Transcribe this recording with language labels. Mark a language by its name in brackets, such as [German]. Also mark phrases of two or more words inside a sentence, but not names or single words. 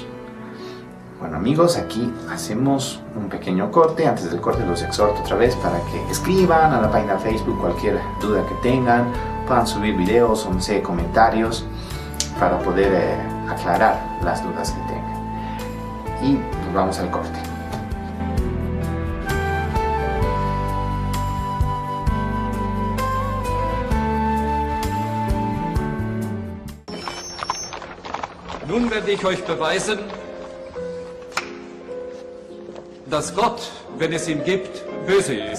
[Spanish] Bueno, amigos, aquí hacemos un pequeño corte. Antes del corte los exhorto otra vez para que escriban a la página de Facebook cualquier duda que tengan, puedan subir videos o comentarios para poder aclarar las dudas que tengan. Y nos vamos al corte. [German] Nun werde ich euch beweisen, dass Gott, wenn es ihn gibt, böse ist.